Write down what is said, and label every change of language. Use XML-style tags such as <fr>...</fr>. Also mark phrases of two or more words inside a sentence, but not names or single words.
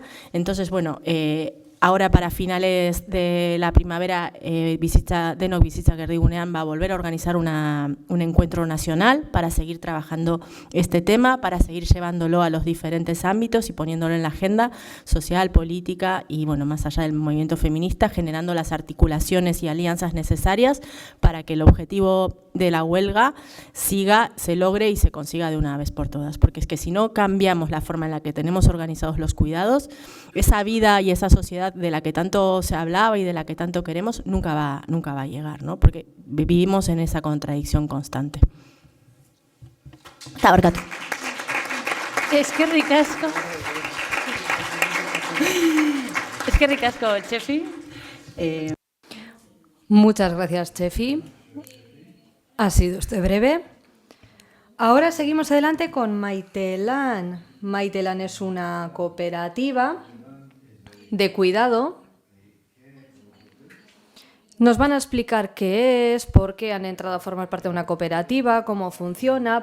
<es>Entonces, bueno, ahora para finales de la primavera, Denok Bizitza Erdigunean va a volver a organizar un encuentro nacional para seguir trabajando este tema, para seguir llevándolo a los diferentes ámbitos y poniéndolo en la agenda social, política y, bueno, más allá del movimiento feminista, generando las articulaciones y alianzas necesarias para que el objetivo de la huelga se logre y se consiga de una vez por todas. Porque es que si no cambiamos la forma en la que tenemos organizados los cuidados, esa vida y esa sociedad de la que tanto se hablaba y de la que tanto queremos nunca va a llegar, ¿no? Porque vivimos en esa contradicción constante. Tabarkatu.</es> <eu>Eskerrik asko, Txefi.</eu> <es>Muchas gracias, Txefi. Ha sido usted breve. Ahora seguimos adelante con Maitelan. Maitelan es una cooperativa de cuidado. Nos van a explicar qué es, por qué han entrado a formar parte de una cooperativa, cómo funciona.</es>